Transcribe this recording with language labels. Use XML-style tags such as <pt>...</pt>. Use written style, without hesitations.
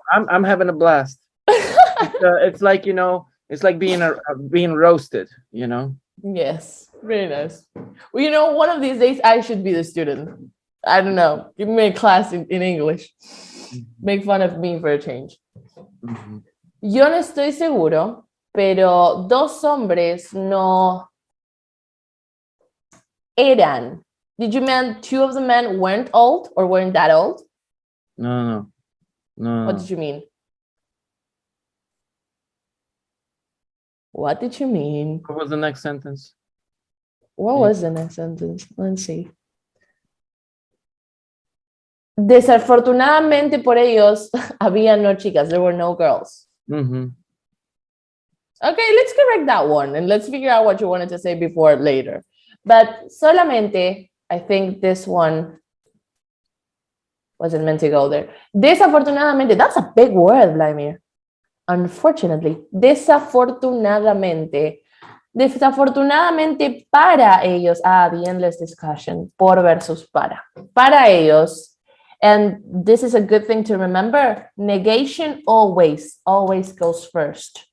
<en>I'm having a blast. It's like, it's like being roasted, Yes, really nice. Well, one of these days I should be the student. I don't know. Give me a class in English. Make fun of me for a change. Mhm.</en> <es>Yo no estoy seguro, pero dos hombres no eran.</es> <en>Did you mean two of the men weren't old or weren't that old? No. What did you mean? What did you mean? What was the next sentence? What was the next sentence? Let's see.</en> <es>Desafortunadamente por ellos, había no chicas.</es> <en>There were no girls. Mm-hmm. Okay, let's correct that one and let's figure out what you wanted to say before later. But solamente, I think this one wasn't meant to go there. Desafortunadamente, that's a big word, Vladimir. Unfortunately,</en> <es>desafortunadamente para ellos,</es> <en>the endless discussion, por versus para ellos, and this is a good thing to remember, negation always goes first.</en>